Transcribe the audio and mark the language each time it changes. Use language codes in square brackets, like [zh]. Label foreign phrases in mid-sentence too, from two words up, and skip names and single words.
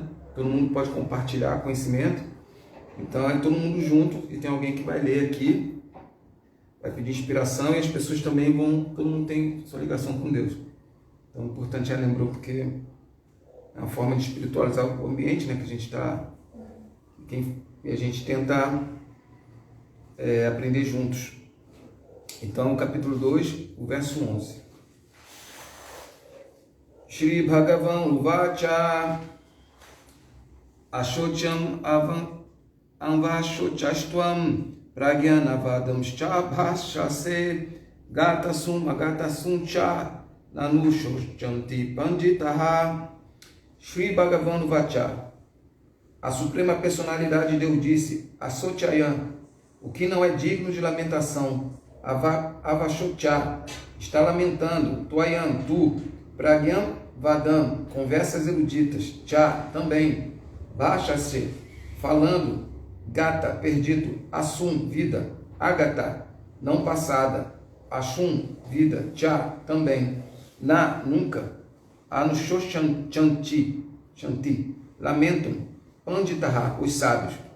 [pt] Todo mundo pode compartilhar conhecimento. Então é todo mundo junto e tem alguém que vai ler aqui, vai pedir inspiração e as pessoas também todo mundo tem sua ligação com Deus. Então é importante, ela lembrou, porque é uma forma de espiritualizar o ambiente, né? Que a gente está... E a gente tenta... aprender juntos. Então, capítulo 2, o verso 11. [sa] श्री भगवान उवाच अशोचम् अन्वशोचस्त्वम् प्रज्ञानवादम् भाषसे गतासुम् अगतासुम् च नानुशोचन्ति पण्डिताः. श्री भगवान उवाच, [pt] a Suprema Personalidade de Deus disse, Asochayam, o que não é digno de lamentação, Avashocha, está lamentando, [sa] तुअयम्, [pt] tu, [sa] प्रज्ञम् वादम्, [pt] conversas eruditas, [sa] च, [pt] também, Baixa-se, falando, Gata, perdido, Assum, vida, Agata, não passada, Ashum, vida, Cha, também, Na, nunca, Anushoshanti, lamentam, Panditaha, os sábios.